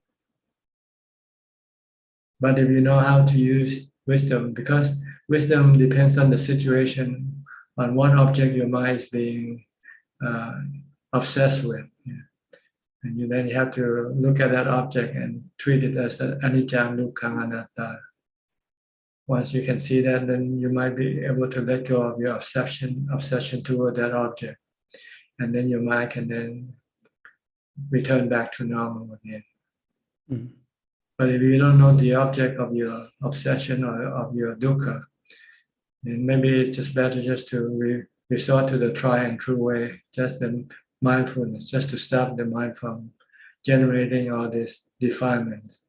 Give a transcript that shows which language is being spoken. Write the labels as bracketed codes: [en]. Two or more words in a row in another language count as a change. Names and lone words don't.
[en] But if you know how to use wisdom, because wisdom depends on the situation, on what object your mind is being obsessed with. Yeah. And then you have to look at that object and treat it as [pi] anicca, dukkha, anatta. [en] Once you can see that, then you might be able to let go of your obsession toward that object. And then your mind can then return back to normal again. Mm. But if you don't know the object of your obsession or of your dukkha, then maybe it's just better just to resort to the tried and true way, just the mindfulness, just to stop the mind from generating all these defilements.